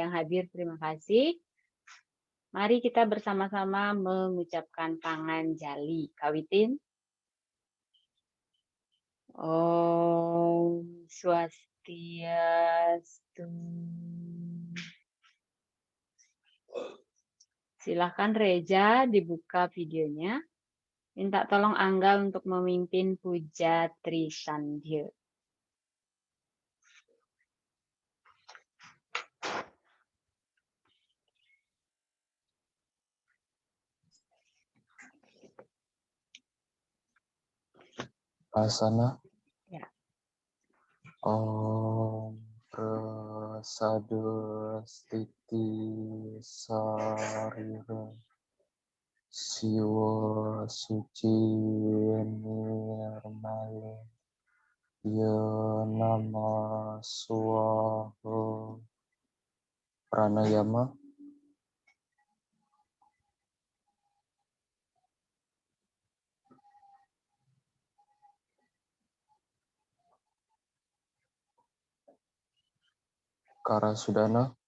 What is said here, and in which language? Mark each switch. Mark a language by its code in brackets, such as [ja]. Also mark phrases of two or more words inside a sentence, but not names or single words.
[id] yang hadir, terima kasih. Mari kita bersama-sama mengucapkan tangan jali. [sa] Kawitin. Om Swastiastu. [id] Silahkan Reza dibuka videonya. Minta tolong Angga untuk memimpin puja Trisandya. [sa] Asana. [id] Ya. [sa] Om Prasadu Stiti Sarira Siwa Suci Nirmala Ya Nama Swaha Pranayama. Karasudana.